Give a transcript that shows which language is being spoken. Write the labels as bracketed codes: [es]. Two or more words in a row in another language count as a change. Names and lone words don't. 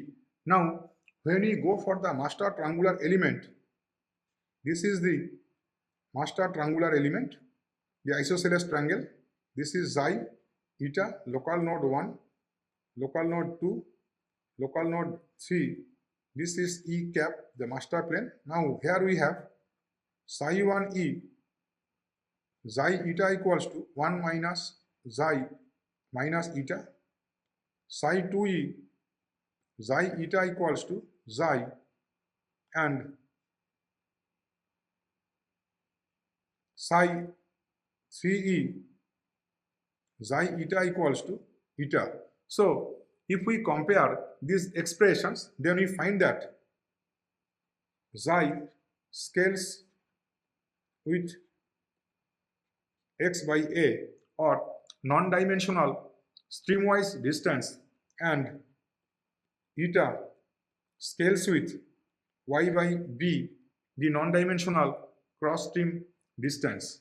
[en] Now, when we go for the master triangular element, this is the master triangular element, the isosceles triangle. This is xi, eta, local node 1, local node 2, local node 3. This is E cap, the master plane. Now here we have psi 1 E, xi eta equals to 1 minus xi minus eta, psi 2 E, xi eta equals to xi, and psi 3e xi eta equals to eta. So if we compare these expressions, then we find that xi scales with x by a, or non-dimensional streamwise distance, and eta scales with y by b, the non-dimensional cross-stream distance.